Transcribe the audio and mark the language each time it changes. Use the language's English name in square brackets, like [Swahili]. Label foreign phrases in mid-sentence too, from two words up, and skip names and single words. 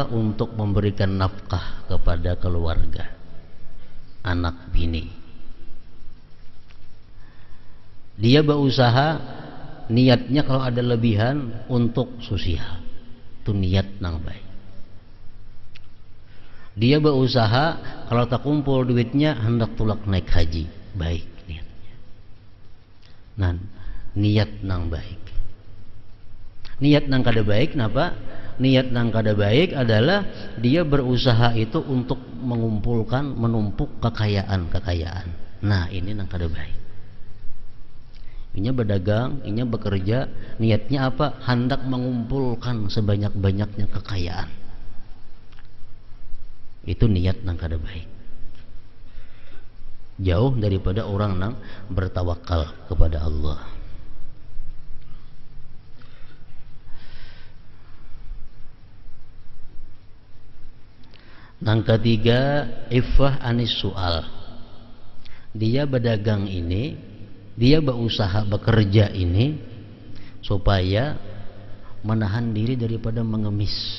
[Indonesian] Untuk memberikan nafkah kepada keluarga, anak bini. Dia berusaha niatnya kalau ada lebihan untuk sosial. [Banjar] Itu niat nang baik. Dia berusaha kalau tak kumpul duitnya hendak tulak naik haji. Baik niatnya. Nah, niat nang baik. Niat nang kada baik napa? Niat nang kada baik adalah dia berusaha itu untuk mengumpulkan, menumpuk kekayaan. Nah, ini nang kada baik. [Indonesian] Ini berdagang, ini bekerja, niatnya apa? Hendak mengumpulkan sebanyak-banyaknya kekayaan. [Banjar] Itu niat nang kada baik. Jauh daripada orang nang bertawakal kepada Allah. [Indonesian] Yang ketiga, [Arabic] iffah anis su'al. [Indonesian] Dia berdagang ini, dia berusaha bekerja ini supaya menahan diri daripada mengemis.